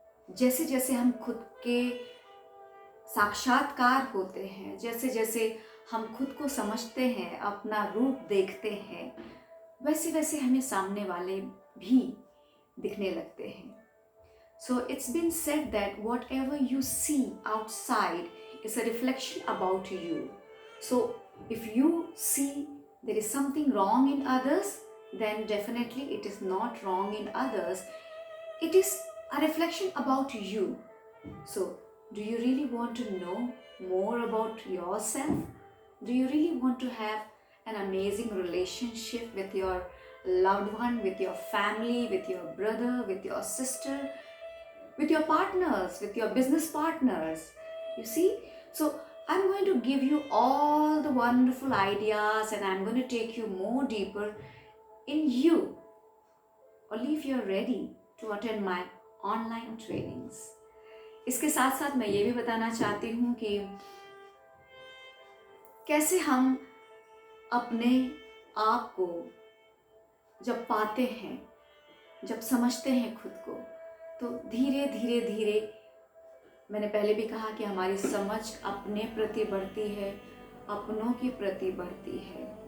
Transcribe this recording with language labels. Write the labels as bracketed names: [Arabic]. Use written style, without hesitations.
[Hindi] जैसे जैसे हम खुद के साक्षात्कार होते हैं, जैसे जैसे हम खुद को समझते हैं, अपना रूप देखते हैं, वैसे वैसे हमें सामने वाले भी दिखने लगते हैं। [English] So it's been said that whatever you see outside is a reflection about you. So if you see there is something wrong in others, then definitely it is not wrong in others. It is a reflection about you. So do you really want to know more about yourself? Do you really want to have an amazing relationship with your loved one, with your family, with your brother, with your sister, with your partners, with your business partners? You see? So I'm going to give you all the wonderful ideas and I'm going to take you more deeper in you. Only if you're ready to attend my online trainings. [Hindi] इसके साथ साथ मैं ये भी बताना चाहती हूँ कि कैसे हम अपने आप को जब पाते हैं, जब समझते हैं खुद को, तो धीरे धीरे धीरे, मैंने पहले भी कहा कि हमारी समझ अपने प्रति बढ़ती है, अपनों के प्रति बढ़ती है।